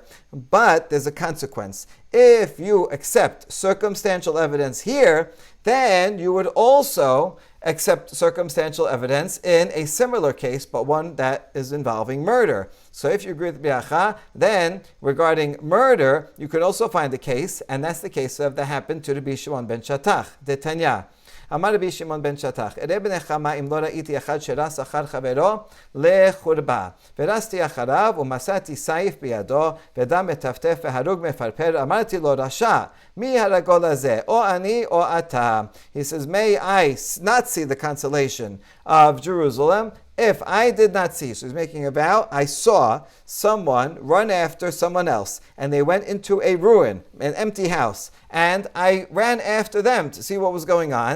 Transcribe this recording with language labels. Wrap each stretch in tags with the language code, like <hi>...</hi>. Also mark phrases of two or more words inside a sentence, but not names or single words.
<en>But there's a consequence. If you accept circumstantial evidence here, then you would also accept circumstantial evidence in a similar case, but one that is involving murder. So if you agree with Biacha, then regarding murder, you could also find a case, and that's the case that happened to Rabbi Shimon ben Shatach, de Tanya.</en> <he>אמר רבי שמעון בן שטח, אראה בנחמה אם לא ראיתי אחד שרס אחר חברו לחורבה. ורסתי אחריו ומצאתי סייף בידו, ודם מטפטף והרוג מפרפר. אמרתי לו, רשע, מי הרגו לזה? או אני או אתה.</he> <en>He says, may I not see the consolation of Jerusalem if I did not see. So he's making a vow. I saw someone run after someone else, and they went into a ruin, an empty house, and I ran after them to see what was going on.</en>